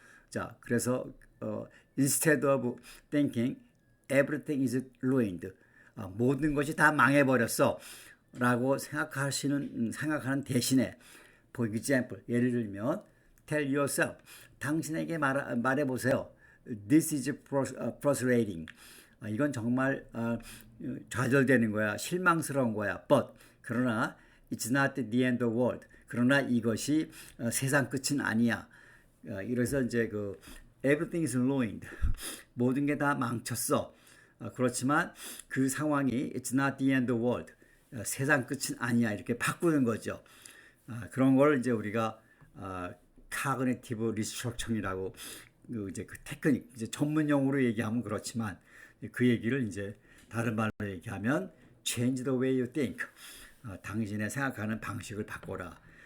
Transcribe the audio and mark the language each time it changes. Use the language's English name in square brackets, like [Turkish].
[Korean] 자, 그래서 [English] instead of thinking everything is ruined, [Korean] 모든 것이 다 망해버렸어 라고 생각하는 대신에, [English] for example, [Korean] 예를 들면 [English] tell yourself, [Korean] 당신에게 말해보세요. [English] This is frustrating. [Korean] 이건 정말 좌절되는 거야, 실망스러운 거야. [English] But, [Korean] 그러나 [English] it's not the end of the world. [Korean] 그러나 이것이 세상 끝은 아니야. 이래서 이제 [English] everything is ruined. [Korean] 모든 게 다 망쳤어. 그렇지만 그 상황이 [English] it's not the end of the world. [Korean] 세상 끝은 아니야. 이렇게 바꾸는 거죠. 그런 걸 이제 우리가 cognitive restructuring이라고 이제 그 테크닉, 이제 전문 용어로 얘기하면 그렇지만 그 얘기를 이제 다른 말로 얘기하면 [English] change the way you think. [Korean] 당신의 생각하는 방식을 바꿔라.